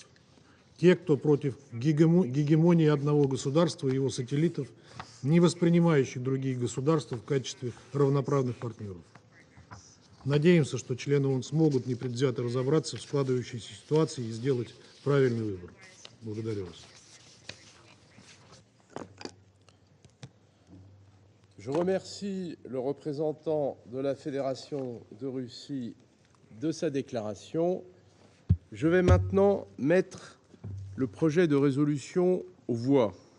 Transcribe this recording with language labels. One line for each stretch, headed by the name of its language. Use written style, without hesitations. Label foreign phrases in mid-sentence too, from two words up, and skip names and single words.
Russian: Те, кто против гегемонии одного государства и его сателлитов, не воспринимающих другие государства в качестве равноправных партнеров. Надеемся, что члены ООН смогут непредвзято разобраться в складывающейся ситуации и сделать правильный выбор. Благодарю вас.
French: Je remercie le représentant de la Fédération de Russie de sa déclaration. Je vais maintenant mettre le projet de résolution aux voix.